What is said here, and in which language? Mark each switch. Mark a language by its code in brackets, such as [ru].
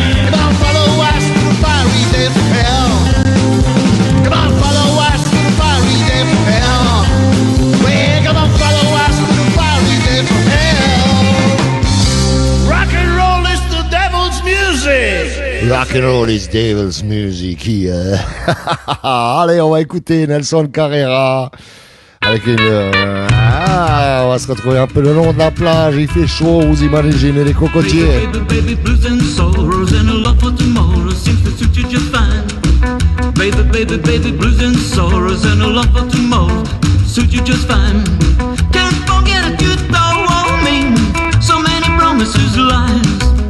[en] Come on, follow us to the fiery depths of hell. Come on, follow us to the fiery depths of hell. Well, come on, follow us to the fiery depths of hell. Rock and roll is the devil's music. Rock and roll is devil's music here. [fr] Allez, on va écouter Nelson Carrera avec une. On va se retrouver un peu le long de la plage. Il fait chaud, vous imaginez les cocotiers. [en] Baby, baby, blues and sorrows and a love for tomorrow seems to suit you just fine. Baby, baby, baby, blues and sorrows and a love for tomorrow suit you just fine. Can't forget it, you don't want me. So many promises, lies.